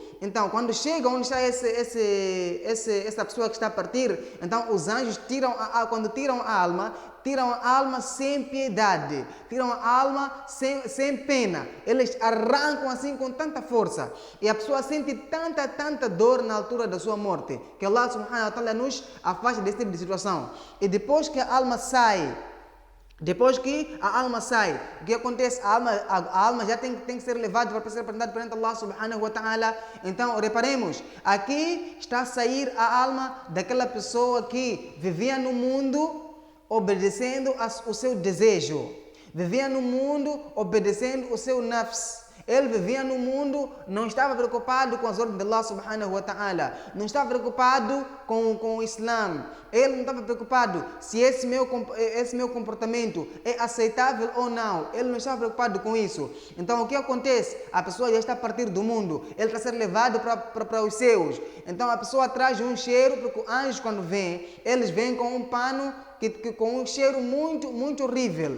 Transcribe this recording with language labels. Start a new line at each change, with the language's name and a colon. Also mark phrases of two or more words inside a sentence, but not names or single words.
Portuguese: Então, quando chega onde está essa pessoa que está a partir, então os anjos quando tiram a alma sem piedade, tiram a alma sem pena. Eles arrancam assim com tanta força. E a pessoa sente tanta dor na altura da sua morte, que
Arabic: الله سبحانه وتعالى
Portuguese: nos afasta desse tipo de situação. E depois que a alma sai, o que acontece? A alma já tem que ser levada para ser apresentada perante
Arabic: الله سبحانه وتعالى.
Portuguese: Então, reparemos, aqui está a sair a alma daquela pessoa que vivia no mundo obedecendo o seu desejo, vivia no mundo obedecendo o seu nafs. Ele vivia no mundo, não estava preocupado com as ordens de
Arabic: الله سبحانه وتعالى,
Portuguese: não estava preocupado com o Islã, ele não estava preocupado se esse meu comportamento é aceitável ou não, ele não estava preocupado com isso. Então o que acontece? A pessoa já está a partir do mundo, ele está a ser levado para os céus. Então a pessoa traz um cheiro, porque os anjos quando vêm, eles vêm com um pano com um cheiro muito horrível.